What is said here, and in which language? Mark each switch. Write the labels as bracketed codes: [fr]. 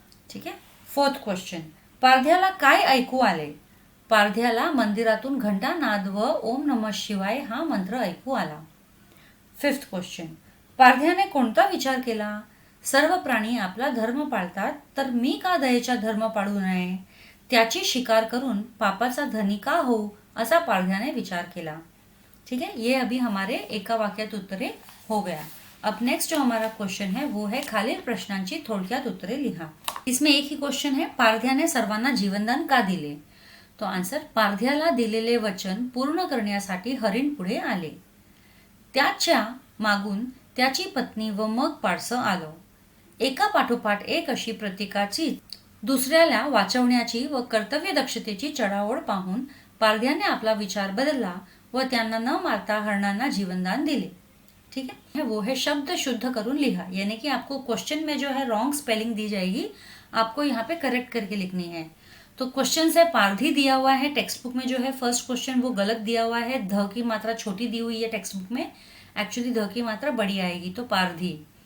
[mr] ठीक है, fourth question, पारध्याला काय ऐकू आले, पारध्याला मंदिरातून घंटा नाद व ओम नमः शिवाय हा मंत्र ऐकू आला। फिफ्थ क्वेश्चन, पारध्याने कोणता विचार केला, सर्व प्राणी आपला धर्म पाळतात तर मी का दयेचा धर्म पाळू नये, त्याची शिकार करून पापाचा धनी का होऊ, असा पारध्याने विचार केला। [hi] ठीक है, ये अभी हमारे एका वाक्यात उत्तरे हो गया। अब नेक्स्ट जो हमारा क्वेश्चन है वो है [mr] खालील प्रश्नांची थोडक्यात उत्तरे लिहा। [hi] इसमें एक ही क्वेश्चन है, [mr] पारध्याने सर्वांना जीवनदान का दिले। तो आंसर, पारध्याला दिलेले वचन पूर्ण करण्यासाठी हरिण पुढे आले, त्याच्या मागून त्याची पत्नी व मग पाडसं आलं। एका पाठोपाठ एक अशी प्रत्येकाची दुसऱ्याला वाचवण्याची व कर्तव्य दक्षतेची चढाओढ पाहून पारध्याने आपला विचार बदलला व त्यांना न मारता हरणांना जीवनदान दिले। [hi] ठीक है, वो है [mr] शब्द शुद्ध करून लिहा, [hi] यानी कि आपको क्वेश्चन में जो है रॉन्ग स्पेलिंग दी जाएगी, आपको यहाँ पे करेक्ट करके लिखनी है। तो क्वेश्चन है पारधी दिया हुआ है, टेक्स्ट बुक में जो है फर्स्ट क्वेश्चन वो गलत दिया हुआ है, ध की मात्रा छोटी दी हुई है टेक्स्ट बुक में, एक्चुअली ध की मात्रा बड़ी आएगी, तो पारधी।